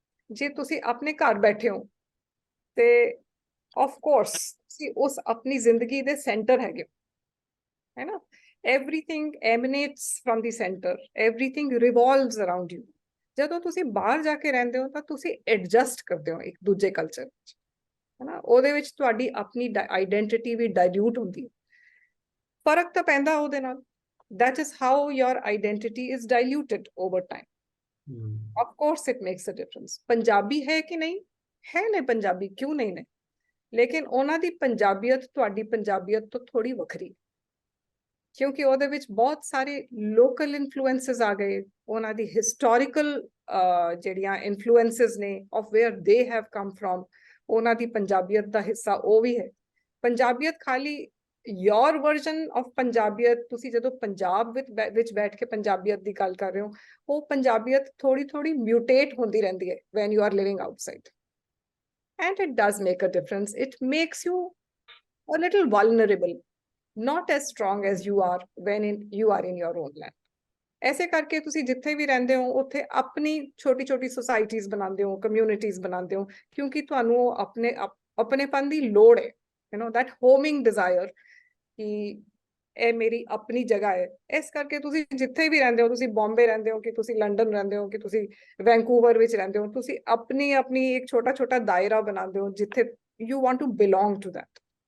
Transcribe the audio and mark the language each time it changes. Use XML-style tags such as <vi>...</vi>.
<pa>ਜੇ ਤੁਸੀਂ ਆਪਣੇ ਘਰ ਬੈਠੇ ਹੋ ਤੇ of course ਤੁਸੀਂ ਉਸ ਆਪਣੀ ਜ਼ਿੰਦਗੀ ਦੇ ਸੈਂਟਰ ਹੈਗੇ ਹੋ, ਹੈ ਨਾ?</pa> <en>Everything emanates from the center, everything revolves around you.</en> <pa>ਜਦੋਂ ਤੁਸੀਂ ਬਾਹਰ ਜਾ ਕੇ ਰਹਿੰਦੇ ਹੋ ਤਾਂ ਤੁਸੀਂ ਐਡਜਸਟ ਕਰਦੇ ਹੋ ਇੱਕ ਦੂਜੇ ਕਲਚਰ ਵਿੱਚ, ਹੈ ਨਾ? ਉਹਦੇ ਵਿੱਚ ਤੁਹਾਡੀ ਆਪਣੀ ਆਈਡੈਂਟੀਟੀ ਵੀ ਡਾਇਲੂਟ ਹੁੰਦੀ ਹੈ, ਫਰਕ ਤਾਂ ਪੈਂਦਾ ਉਹਦੇ ਨਾਲ.</pa> <en>That is how your identity is diluted over time. Of course it makes a difference.</en> <pa>Punjabi ਹੈ ਕਿ ਨਹੀਂ ਹੈ, ਨੇ ਪੰਜਾਬੀ, ਕਿਉਂ ਨਹੀਂ ਨੇ, ਲੇਕਿਨ ਉਹਨਾਂ ਦੀ ਪੰਜਾਬੀਅਤ ਤੁਹਾਡੀ ਪੰਜਾਬੀਅਤ ਤੋਂ ਥੋੜੀ ਵੱਖਰੀ, ਕਿਉਂਕਿ ਉਹਦੇ ਵਿੱਚ ਬਹੁਤ ਸਾਰੇ ਲੋਕਲ ਇਨਫਲੂਐਂਸਸ ਆ ਗਏ, ਉਹਨਾਂ ਦੀ ਹਿਸਟੋਰੀਕਲ ਜਿਹੜੀਆਂ ਇਨਫਲੂਐਂਸਸ ਨੇ</pa> <en>of where they have come from,</en> <pa>ਉਹਨਾਂ ਦੀ ਪੰਜਾਬੀਅਤ ਦਾ ਹਿੱਸਾ ਉਹ ਵੀ ਹੈ. ਪੰਜਾਬੀਅਤ ਖਾਲੀ</pa> <en>your version of</en> <pa>ਪੰਜਾਬੀਅਤ, ਤੁਸੀਂ ਜਦੋਂ ਪੰਜਾਬ ਵਿੱਚ ਬੈਠ ਕੇ ਪੰਜਾਬੀਅਤ ਦੀ ਗੱਲ ਕਰ ਰਹੇ ਹੋ, ਉਹ ਪੰਜਾਬੀਅਤ ਥੋੜੀ ਮਿਊਟੇਟ ਹੁੰਦੀ ਰਹਿੰਦੀ ਹੈ</pa> <en>when you are living outside, and it does make a difference. It makes you a little vulnerable, not as strong as you are when you are in your own land.</en> <pa>ਐਸੇ ਕਰਕੇ ਤੁਸੀਂ ਜਿੱਥੇ ਵੀ ਰਹਿੰਦੇ ਹੋ ਉੱਥੇ ਆਪਣੀ ਛੋਟੀ ਸੁਸਾਇਟੀਜ਼ ਬਣਾਉਂਦੇ ਹੋ, ਕਮਿਊਨਿਟੀਜ਼ ਬਣਾਉਂਦੇ ਹੋ, ਕਿਉਂਕਿ ਤੁਹਾਨੂੰ ਆਪਣੇਪਨ ਦੀ ਲੋੜ ਹੈ,</pa> <en>that homing desire,</en> <pa>ਕਿ ਇਹ ਮੇਰੀ ਆਪਣੀ ਜਗ੍ਹਾ ਹੈ. ਇਸ ਕਰਕੇ ਤੁਸੀਂ ਜਿੱਥੇ ਵੀ ਰਹਿੰਦੇ ਹੋ, ਤੁਸੀਂ ਬੰਬੇ ਰਹਿੰਦੇ ਹੋ, ਕਿ ਤੁਸੀਂ ਲੰਡਨ ਰਹਿੰਦੇ ਹੋ, ਕਿ ਤੁਸੀਂ ਵੈਂਕੂਵਰ ਵਿੱਚ ਰਹਿੰਦੇ ਹੋ, ਤੁਸੀਂ ਆਪਣੀ ਇੱਕ ਛੋਟਾ ਦਾਇਰਾ ਬਣਾਉਂਦੇ ਹੋ ਜਿੱਥੇ</pa> <en>you want to belong to that.</en>